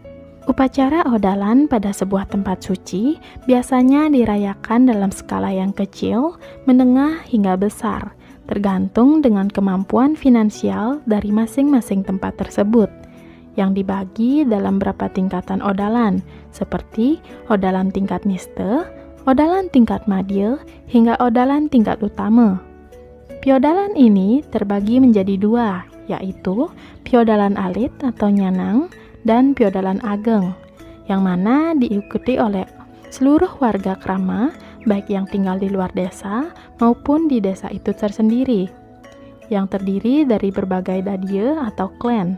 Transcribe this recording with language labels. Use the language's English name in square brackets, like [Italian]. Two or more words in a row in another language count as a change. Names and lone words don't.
[Indonesian] Upacara Odalan pada sebuah tempat suci biasanya dirayakan dalam skala yang kecil, menengah hingga besar, tergantung dengan kemampuan finansial dari masing-masing tempat tersebut, yang dibagi dalam beberapa tingkatan Odalan, seperti Odalan tingkat Niste, Odalan tingkat Madya, hingga Odalan tingkat utama. Piodalan ini terbagi menjadi dua, yaitu Piodalan Alit atau Nyanang, dan Piodalan Ageng, yang mana diikuti oleh seluruh warga Krama, baik yang tinggal di luar desa maupun di desa itu tersendiri, yang terdiri dari berbagai dadya atau klan.